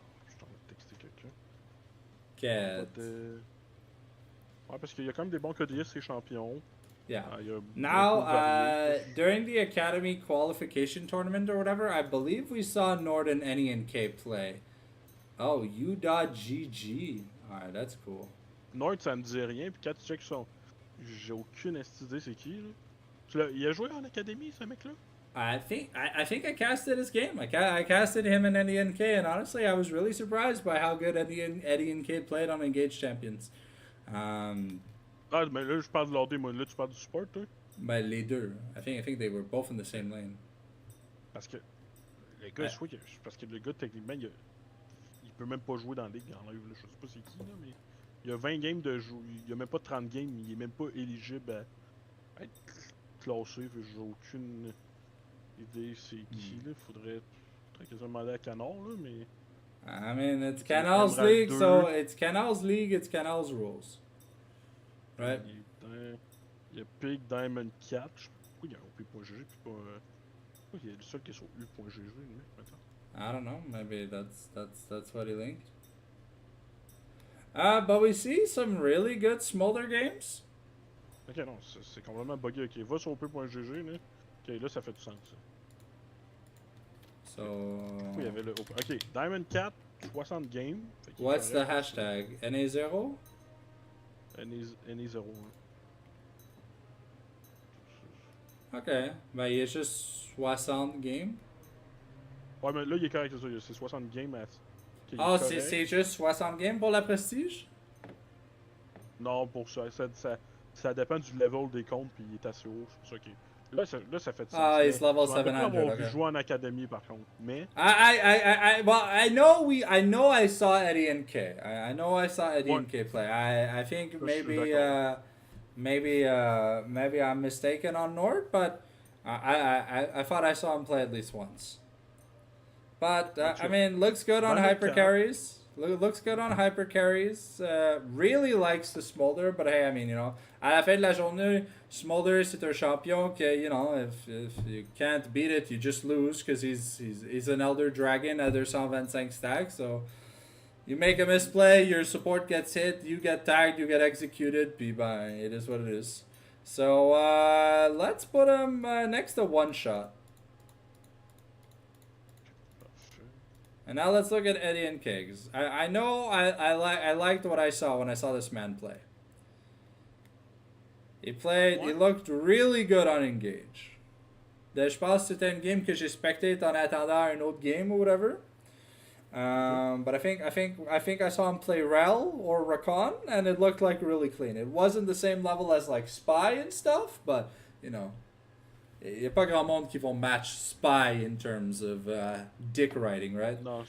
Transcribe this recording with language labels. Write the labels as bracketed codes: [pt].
[fr] Attends, je suis en train de texter quelqu'un. [en] Get. [fr] Ouais, parce qu'il y a quand même des bons codistes et champions. [en] Yeah. [fr] Il y a [en] Now, [fr] un peu varié. [en] during the Academy qualification tournament or whatever, I believe we saw Nord and NK play. Oh, U.GG. Alright, that's cool. [fr] Nord, ça me dit rien, puis quand tu check son. J'ai aucune idée c'est qui, là. Il a joué en académie, ce mec-là? [en] I think I casted his game. I casted him and Eddie NK, and honestly, I was really surprised by how good Eddie NK played on Engaged Champions. [fr] Ah, mais là, je parle de l'AD, moi. Là, tu parles du support, toi? [en] But [fr] les deux. [en] I think they were both in the same lane. [fr] Parce que. Le gars, parce que le gars, techniquement, il peut même pas jouer dans la ligue en live, là. Je sais pas c'est qui, là, mais. Il y a 20 games de jeu. Il y a même pas 30 games. Il est même pas éligible à être classé. J'ai aucune idée c'est qui, là. Faudrait quasiment demander à Canard, là, mais. [en] I mean, it's Canal's league, so it's Canal's league, it's Canal's rules. Right? [fr] Il y a Pig Diamond 4. Je sais pas pourquoi il y a OP.gg puis pas. Pourquoi il y a le seul qui est sur U.gg, le mec, maintenant. [en] I don't know. Maybe that's what he linked. But we see some really good Smolder games. [fr] Ok, non, c'est complètement bugué. Ok, va sur OP.gg, là. Ok, là, ça fait du sens, ça. [en] So. [fr] Pourquoi il y avait le OP? Ok, Diamond 4, 60 games. What's the hashtag? NA0? NA0. Ok, ben il est juste 60 games. Ouais, mais là, il est correct, c'est ça. C'est 60 games à. Oh, c'est juste 60 games pour la prestige? Non, pour ça. Ça dépend du level des comptes, puis il est assez haut. C'est pour ça que. Là, ça fait du sens. [en] Ah, he's level [fr] Je me rappelle pas [en] 700. [fr] avoir vu [en] Okay. [fr] jouer en académie, par contre. Mais. [en] Well, I know I saw Eddie NK. I know I saw Eddie NK play. I think maybe I'm mistaken on Nord, but I thought I saw him play at least once. But I mean, looks good on hyper carries. Looks good on hyper carries. Really likes the Smolder, but hey, I mean, you know, [fr] à la fin de la journée, Smolder c'est un champion que, [en] you know, if you can't beat it, you just lose because he's an Elder Dragon at their 125 stack. So you make a misplay, your support gets hit, you get tagged, you get executed. [fr] Puis ben, [en] it is what it is. So let's put him next to One Shot. And now let's look at Eddie and Kiggs. I know I liked what I saw when I saw this man play. He looked really good on Engage. [fr] Je pense que c'était une game que j'ai spectate en attendant un autre game [en] or whatever. But I think I saw him play Rel or Rakan, and it looked like really clean. It wasn't the same level as like Spy and stuff, but you know, [fr] il n'y a pas grand monde qui vont [en] match Spy in terms of dick riding, right?